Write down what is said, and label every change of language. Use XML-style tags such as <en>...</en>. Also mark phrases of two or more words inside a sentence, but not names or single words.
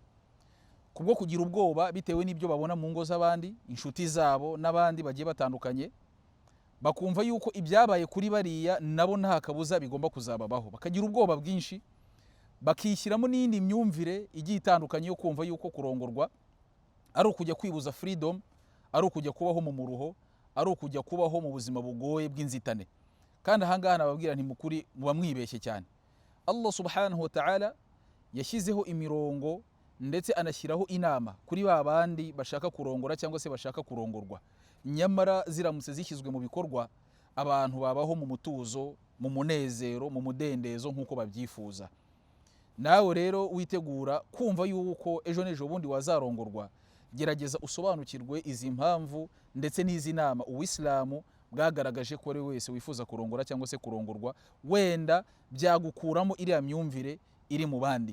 <rw>Kubwo kugira ubwoba bitewe n'ibyo babona mu ngo z'abandi, inshuti zabo n'abandi bagiye batandukanye, bakumva yuko ibyabaye kuri bariya nabo nta kabuza bigomba kuzababaho, bakagira ubwoba bwinshi, bakishyiramo n'indi myumvire igiye itandukanye yo kumva yuko kurongorwa ari ukujya kwibuza freedom, ari ukujya kubaho mu muruho, ari ukujya kubaho mu buzima bugoye bw'inzitane. Kandi ahangaha nababwira nti mukuri muba mwibeshye cyane. Allah</rw> <ar>سبحانه وتعالى</ar> <rw>yashyizeho imirongo ndetse anashyiraho inama kuri ba bandi bashaka kurongora cyangwa se bashaka kurongorwa. Nyamara ziramutse zishyizwe mu bikorwa, abantu babaho mu mutuzo, mu munezero, mu mudendezo nk'uko babyifuza. Nawe rero witegura kumva yuko ejo n'ejo bundi wazarongorwa, gerageza usobanukirwe izi mpamvu ndetse n'izi nama Uislamu bwagaragaje ko ari wese wifuza kurongora cyangwa se kurongorwa, wenda byagukuramo iriya myumvire iri mu bandi.</rw>